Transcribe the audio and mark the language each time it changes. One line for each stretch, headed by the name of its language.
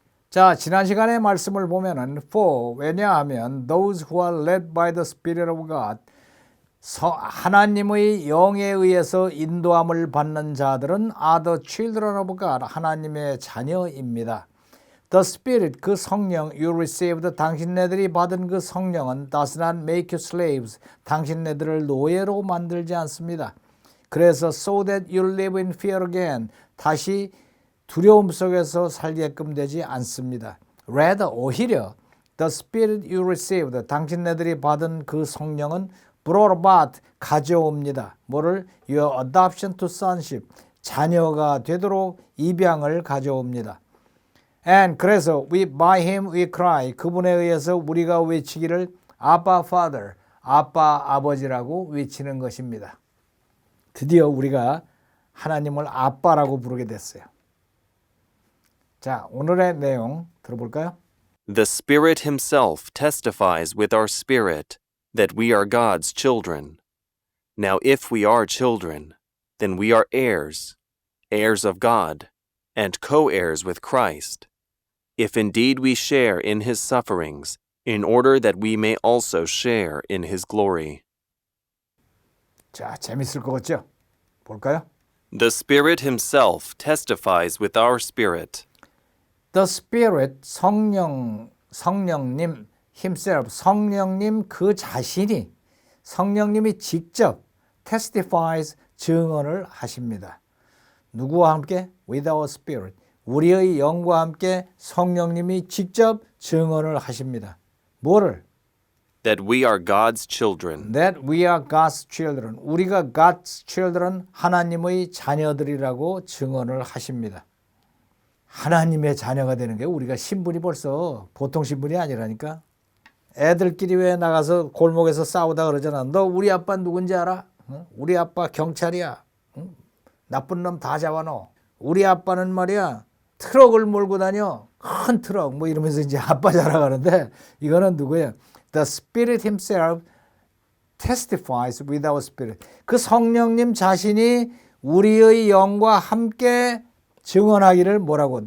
Korean: 자, 지난 시간의 말씀을 보면은
English: for,
Korean: 왜냐하면
English: those who are led by the Spirit of God,
Korean: 하나님의 영에 의해서 인도함을 받는 자들은
English: are the children of God,
Korean: 하나님의 자녀입니다.
English: The Spirit,
Korean: 그 성령,
English: you received,
Korean: 당신네들이 받은 그 성령은
English: does not make you slaves,
Korean: 당신네들을 노예로 만들지 않습니다. 그래서
English: so that you live in fear again,
Korean: 다시 두려움 속에서 살게끔 되지 않습니다.
English: Rather,
Korean: 오히려
English: the Spirit you received,
Korean: 당신네들이 받은 그 성령은
English: brought about,
Korean: 가져옵니다. 뭐를?
English: Your adoption to sonship,
Korean: 자녀가 되도록 입양을 가져옵니다. And 그래서
English: by him we cry,
Korean: 그분에 의해서 우리가 외치기를 Abba Father, 아빠 아버지라고 외치는 것입니다. 드디어 우리가 하나님을 아빠라고 부르게 됐어요. 자, 오늘의 내용 들어볼까요?
English: The Spirit Himself testifies with our spirit that we are God's children. Now if we are children, then we are heirs, heirs of God, and co-heirs with Christ, if indeed we share in His sufferings, in order that we may also share in His glory.
Korean: 자, 재밌을 것 같죠? 볼까요?
English: The Spirit Himself testifies with our spirit. The Spirit,
Korean: 성령님,
English: himself,
Korean: 성령님 그 자신이, 성령님이 직접
English: testifies,
Korean: 증언을 하십니다. 누구와 함께?
English: With our spirit.
Korean: 우리의 영과 함께 성령님이 직접 증언을 하십니다. 뭐를?
English: That we are God's children. That we are God's children.
Korean: 우리가
English: God's children,
Korean: 하나님의 자녀들이라고 증언을 하십니다. 하나님의 자녀가 되는 게 우리가 신분이 벌써 보통 신분이 아니라니까. 애들끼리 왜 나가서 골목에서 싸우다 그러잖아. 너 우리 아빠 누군지 알아? 우리 아빠 경찰이야. 나쁜 놈 다 잡아넣어. 우리 아빠는 말이야 트럭을 몰고 다녀. 큰 트럭 뭐 이러면서 이제 아빠 자랑하는데 이거는 누구예요?
English: The Spirit Himself testifies with our spirit.
Korean: 그 성령님 자신이 우리의 영과 함께 증언하기를 뭐라고?